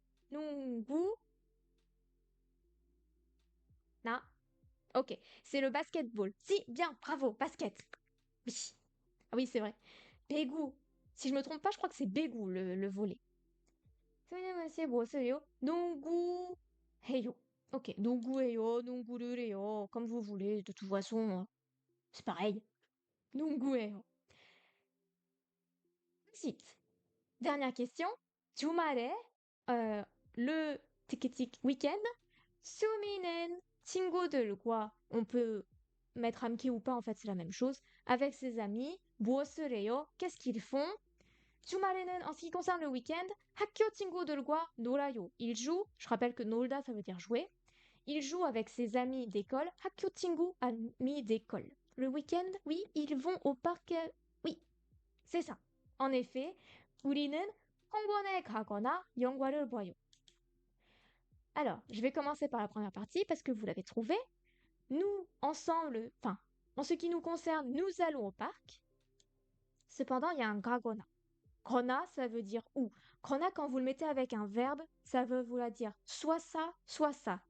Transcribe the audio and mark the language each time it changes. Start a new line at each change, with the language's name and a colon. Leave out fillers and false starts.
Korean: 농구, na.
French: Ok, c'est le basketball. Si, bien, bravo, basket. Oui, ah oui, c'est vrai. 배구. Si je me trompe pas, je crois que c'est 배구, le volley.
Korean: c'est 뭐세요? 농구해요. Ok, 농구해요, 농구를 해요.
French: Comme vous voulez, de toute façon, c'est pareil.
Korean: 농구해요.
French: Ensuite, dernière question. 주말에, euh, le tic week-end,
Korean: 수미는 친구들과,
French: on peut mettre 함께 ou pas, en fait, c'est la même chose, avec ses amis,
Korean: 무엇을 해요?
French: Qu'est-ce qu'ils font?
Korean: 주말에는,
French: en ce qui concerne le week-end,
Korean: 학교 친구들과 놀아요.
French: Il joue, je rappelle que 놀다, ça veut dire jouer. Il joue avec ses amis d'école. 학교 친구, amis d'école. Le week-end, oui, ils vont au parc. Oui, c'est ça. En effet,
Korean: 우리는 공원에 가거나 영화를 봐요.
French: Alors, je vais commencer par la première partie parce que vous l'avez trouvé. Nous, ensemble, enfin, en ce qui nous concerne, nous allons au parc. Cependant, il y a un 가거나. 거나, ça veut dire ou. 거나, quand vous le mettez avec un verbe, ça veut vouloir dire soit ça, soit ça.